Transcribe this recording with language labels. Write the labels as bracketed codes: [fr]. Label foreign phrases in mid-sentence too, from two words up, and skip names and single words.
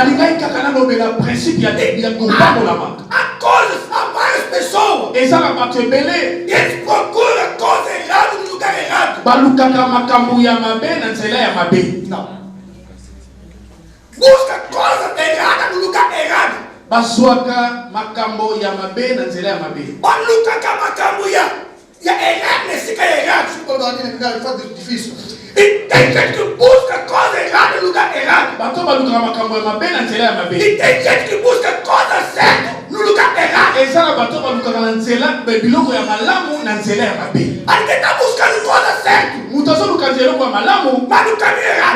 [pt] Há coisas, há várias pessoas. Eles procuram coisa errada no lugar errado. Não. Busca coisa errada no lugar errado. [ln] Baluka makambo ya errado [pt] nesse cara errado. Difícil. E tem gente que busca coisa errada no lugar errado. E tem gente que busca coisa certa no lugar errado. Alguém está buscando coisa certa, mas no caminho errado.